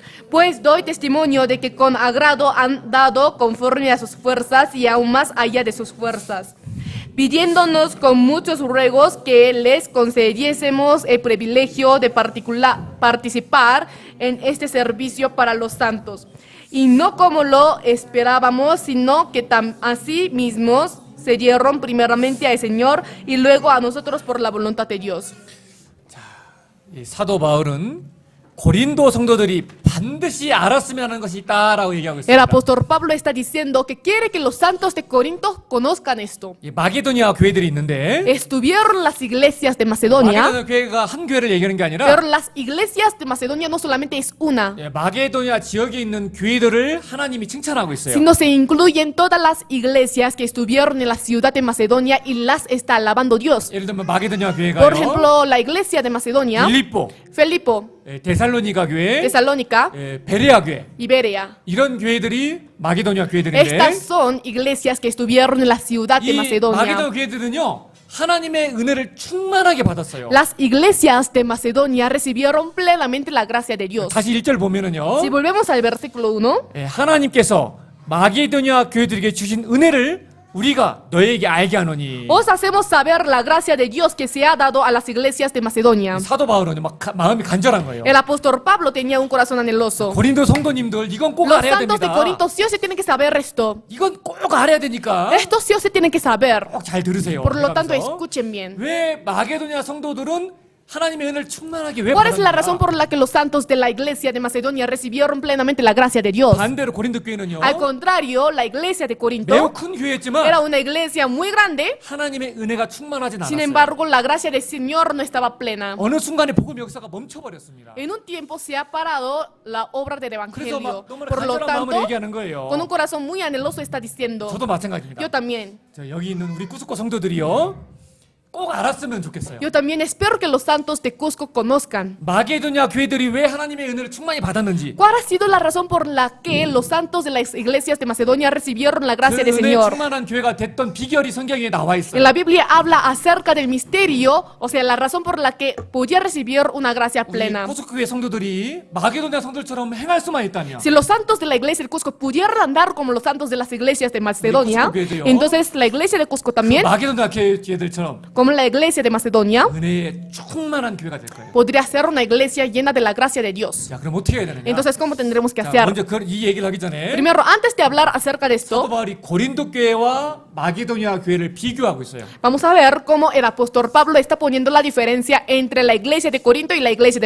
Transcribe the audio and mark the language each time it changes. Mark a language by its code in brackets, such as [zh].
[es] Pues doy testimonio de que con agrado han dado conforme a sus fuerzas y aún más allá de sus fuerzas, pidiéndonos con muchos ruegos que les concediésemos el privilegio de participar en este servicio para los santos. Y no como lo esperábamos, sino que así mismos se dieron primeramente al Señor y luego a nosotros por la voluntad de Dios. [ko] 이 사도 바울은 고린도 성도들이 반드시 알았으면 하는 것이 있다라고 얘기하고 [es] El [ko] 있습니다. [es] apóstol Pablo está diciendo que quiere que los santos de Corinto conozcan esto. [ko] 이 마게도니아 교회들이 있는데 [es] Estuvieron las iglesias de Macedonia, [ko] 마게도니아 교회가 한 교회를 얘기하는 게 아니라 [es] pero las iglesias de Macedonia no solamente es una, [ko] 예, 마게도니아 지역에 있는 교회들을 하나님이 칭찬하고 있어요. [es] sino se incluyen todas las iglesias que estuvieron en la ciudad de Macedonia y las está alabando Dios. [ko] 예를 들면 마게도니아 교회가요. [es] Por ejemplo, la iglesia de Macedonia, [ko] 빌립보, [es] Felipo, [ko] 예, 데살로니가 교회, [es] Tesalónica, [ko] 예, 베레아 교회 [es] Iberia. [ko] 이런 교회들이 마게도니아 교회들인데 [es] Estas son iglesias que estuvieron en la ciudad de [ko] 이 마게도니아 [es] Macedonia. [ko] 교회들은요 하나님의 은혜를 충만하게 받았어요. [es] Las iglesias de Macedonia recibieron plenamente la gracia de Dios. [ko] 다시 1절 보면은요. [es] Si volvemos al versículo 1, [ko] 예, 하나님께서 마게도니아 교회들에게 주신 은혜를 우리가 너에게 알게 하노니. [es] os hacemos saber la gracia de Dios que se ha dado a las iglesias de Macedonia. [ko] 사도 바울은 막 마음이 간절한 거예요. [es] El apóstol Pablo tenía un corazón anheloso. [ko] 고린도 성도님들 이건 꼭 [es] Los [ko] 알아야 [es] santos de [ko] 됩니다. [es] Corinto sí o sí tienen que saber esto. [ko] 이건 꼭 알아야 되니까 [es] Esto sí o sí tienen que saber. [ko] 꼭 잘 들으세요. [es] Por lo tanto, [ko] 그러면서 [es] escuchen bien. [ko] 왜 마게도니아 성도들은 하나님의 은혜를 충만하게 왜 [es] ¿Cuál es la razón por la que los santos de la iglesia de Macedonia recibieron plenamente la gracia de Dios? [ko] 반대로 고린도 교회는요. [es] Al contrario, la iglesia de [ko] 매우 큰 교회였지만 [es] era una iglesia muy grande. [ko] 하나님의 은혜가 충만하진 [es] Sin [ko] 않았어요. [es] embargo, la gracia del Señor no estaba plena. [ko] 어느 순간에 복음 역사가 멈춰버렸습니다. [es] En un tiempo se ha parado la obra del [ko] 그래서 [es] Evangelio. [ko] 막 너무나 [es] Por lo [ko] 간절한 마음을 [es] tanto, [ko] 얘기하는 거예요. [es] con un corazón muy anheloso está diciendo, [ko] 저도 마찬가지입니다. [es] yo también. [ko] 자, 여기 있는 우리 꾸스코 성도들이요. 꼭 알았으면 좋겠어요. [es] Yo también espero que los santos de Cusco conozcan [ko] 마게도냐 교회들이 왜 하나님의 은혜를 충만히 받았는지 [es] cuál ha sido la razón por la que los santos de las iglesias de Macedonia recibieron la [ko] 그 [es] gracia del [ko] 은혜 [es] Señor. [ko] 충만한 교회가 됐던 비결이 성경에 나와 [es] En [ko] 있어요. [es] la Biblia habla acerca del misterio, o sea, la razón por la que podía recibir una gracia [ko] 우리 [es] plena. [ko] 꾸스코 교회 성도들이 마게도냐 성도들처럼 행할 수만 있다면 [es] Si los santos de la iglesia de Cusco pudieran andar como los santos de las iglesias de Macedonia, [ko] Cusco 교회도요. [es] entonces la iglesia de Cusco también, [ko] 마게도냐 교회들처럼 [es] como la iglesia de Macedonia, [ko] 은혜에 충만한 교회가 될 거예요. [es] podría ser una iglesia llena de la gracia de Dios. [ko] 자, 그럼 어떻게 해야 되느냐? [es] Entonces, ¿cómo tendremos que [ko] 자, [es] hacer? [ko] 먼저 이 얘기를 하기 전에 [es] Primero, antes de hablar acerca de [ko] 사도 [es] esto, [ko] 바울이 고린도 교회와 마게도냐 교회를 비교하고 있어요. [es] vamos a ver cómo el apóstol Pablo está poniendo la diferencia entre la iglesia de Corinto y la iglesia de